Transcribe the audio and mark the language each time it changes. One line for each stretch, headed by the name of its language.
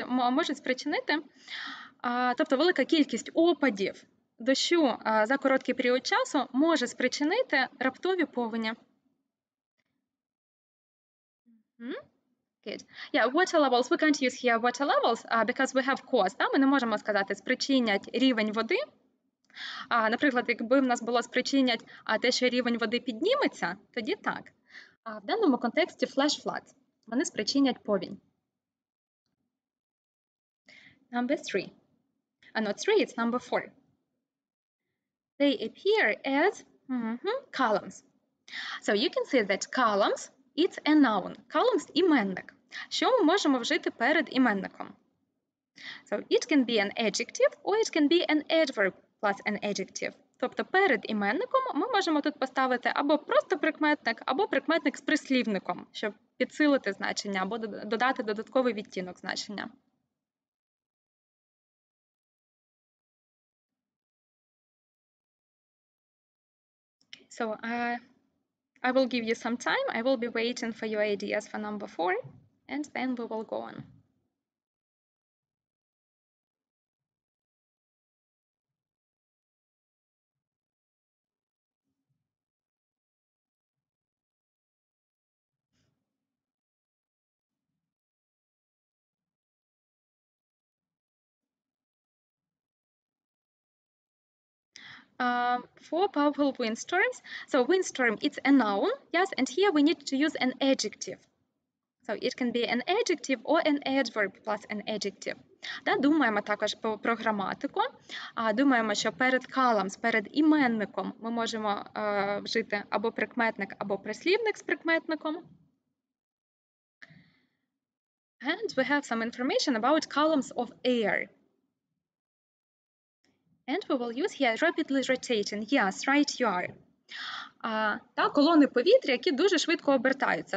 Ukrainian: Можуть спричинити, тобто велика кількість опадів дощу за короткий період часу може спричинити раптові повені.
English: Good. Yeah, water levels, we can't use here water levels because we have cause.
Ukrainian: Ми не можемо сказати спричинять рівень води. Наприклад, якби в нас було спричинять те, що рівень води підніметься, тоді так. А в даному контексті
English: flash floods,
Ukrainian: вони спричинять повінь.
English: Number 3. Not 3, it's number 4. They appear as columns. So you can see that columns, it's a noun. Columns – іменник.
Ukrainian: Що ми можемо вжити перед іменником?
English: So it can be an adjective or it can be an adverb plus an adjective.
Ukrainian: Тобто перед іменником ми можемо тут поставити або просто прикметник, або прикметник з прислівником, щоб підсилити значення, або додати додатковий відтінок значення.
English: So I will give you some time. I will be waiting for your ideas for number 4, and then we will go on. For powerful windstorms, so windstorm, it's a noun, yes, and here we need to use an adjective. So it can be an adjective or an adverb plus an adjective.
Ukrainian: Думаємо також про граматику. Думаємо, що перед columns, перед іменником ми можемо вжити або прикметник, або прислівник з прикметником.
English: And we have some information about columns of air. And we will use here rapidly rotating. Yes, right you are.
Ukrainian: Колони повітря, які дуже швидко обертаються.